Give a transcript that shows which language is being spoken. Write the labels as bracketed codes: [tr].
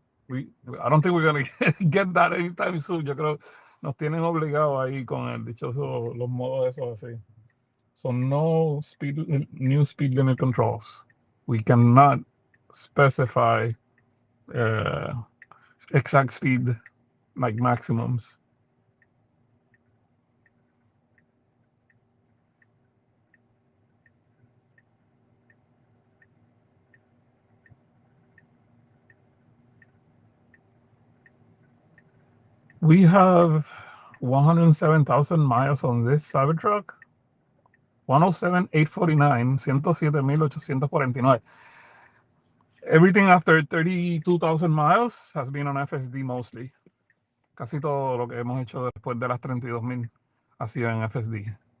[en] I don't think we're gonna get that anytime soon. [es] Yo creo nos tienen obligados ahí con el dichoso los modos esos así. [en] So no new speed limit controls. We cannot specify exact speed like maximums. We have 107,000 miles on this Cybertruck. 107,849, 107,849. Everything after 32,000 miles has been on FSD mostly. [es] Casi todo lo que hemos hecho después de las 32,000 ha sido en FSD.